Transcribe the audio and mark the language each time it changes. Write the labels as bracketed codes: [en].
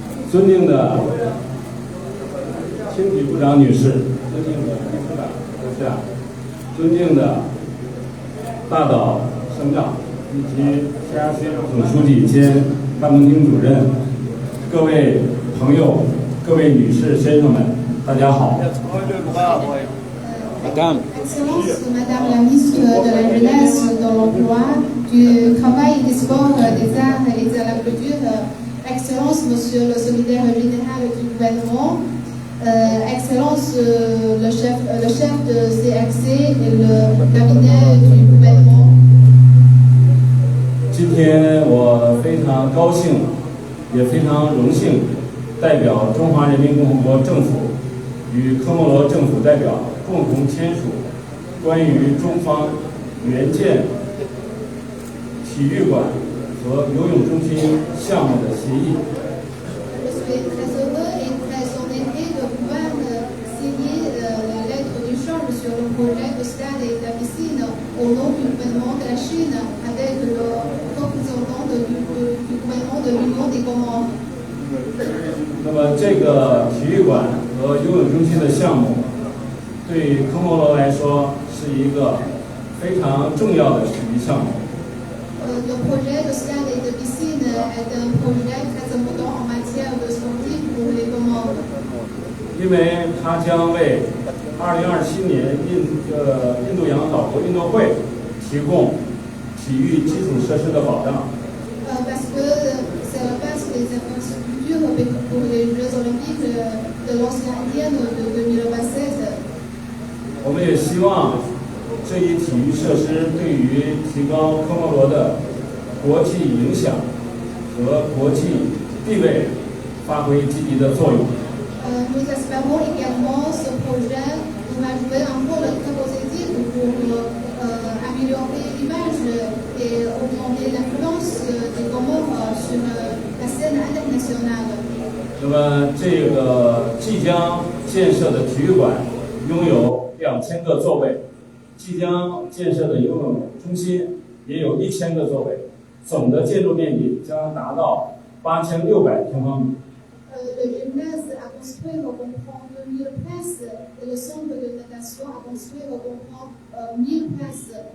[zh] 尊敬的青体部长女士，尊敬的秘书长阁下，尊敬的大岛省长以及 CRC 总书记兼办公厅主任，各位朋友，各位女士先生们，大家好。 [fr] Madame. Excellence, Madame la ministre de la Jeunesse, de l'Emploi, du Travail, des Sports, des Arts et de la Culture, Excellence, Monsieur le Secrétaire Général du gouvernement, Excellence, le chef de CRC et le cabinet du gouvernement. [zh] 今天我非常高兴，也非常荣幸，代表中华人民共和国政府与科莫罗政府代表共同签署关于中方援建体育馆和游泳中心项目的协议。 [fr] Je suis très heureux et très honoré de pouvoir signer la lettre d'échange sur le projet de stade et de la piscine au nom du gouvernement de la Chine avec le représentant du gouvernement de l'Union des Comores. [zh] 那么这个体育馆和游泳中心的项目，对科莫罗来说是一个非常重要的体育项目。 [fr] Le projet de stade et de piscine est un projet très important en matière de sportif pour les Comores. [zh] 因为它将为2027年印度洋岛国运动会提供体育基础设施的保障。 [fr] Parce que c'est la base des infrastructures pour les Jeux Olympiques de l'Océan Indien de 2027. [zh] 我们也希望这一体育设施对于提高科莫罗的国际影响和国际地位发挥积极的作用。 [fr] Nous espérons également ce projet va jouer un rôle très positif pour améliorer l'image et augmenter l'influence des Comores sur la scène internationale. [zh] 那么这个即将建设的体育馆拥有2000个座位，即将建设的游泳中心也有1000个座位，总的建筑面积将达到8600平方米。 [fr] Le gymnase à construire comprend 2000 places et le centre de natation à construire comprend 1000 places.